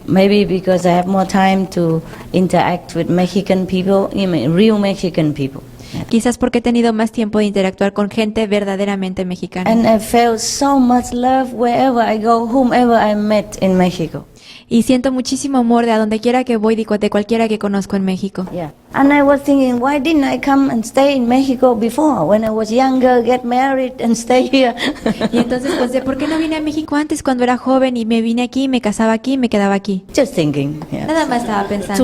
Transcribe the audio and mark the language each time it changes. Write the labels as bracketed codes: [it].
[en] Maybe because I have more time to interact with Mexican people, real Mexican people. [es] Quizás porque he tenido más tiempo de interactuar con gente verdaderamente mexicana. [en] And I felt so much love wherever I go, whomever I met in Mexico. [es] Y siento muchísimo amor de a donde quiera que voy, de cualquiera que conozco en México. [en] Yeah. And I was thinking, why didn't I come and stay in Mexico before, when I was younger, get married and stay here? [es] Y entonces pensé, ¿por qué no vine a México antes cuando era joven y me vine aquí, me casaba aquí y me quedaba aquí? [en] Just thinking. Yeah. [es] Nada más estaba pensando.